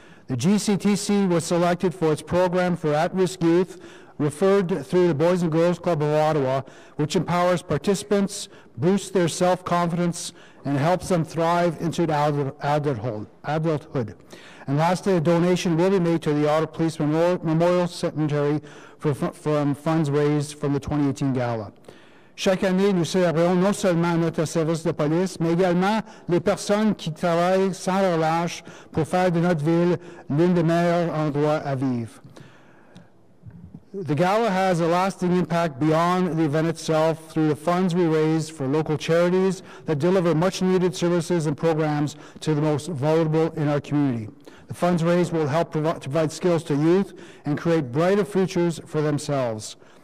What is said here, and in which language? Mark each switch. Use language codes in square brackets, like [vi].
[en] The GCTC was selected for its program for at-risk youth, referred through the Boys and Girls Club of Ottawa, which empowers participants, boosts their self-confidence, and helps them thrive into adulthood. And lastly, a donation will be made to the Ottawa Police Memorial Cemetery from funds raised from the 2018 Gala. [fr] Chaque année, nous célébrons non seulement notre service de police, mais également les personnes qui travaillent sans relâche pour faire de notre ville l'un des meilleurs endroits à vivre. [en] The gala has a lasting impact beyond the event itself through the funds we raise for local charities that deliver much needed services and programs to the most vulnerable in our community. The funds raised will help provide skills to youth and create brighter futures for themselves.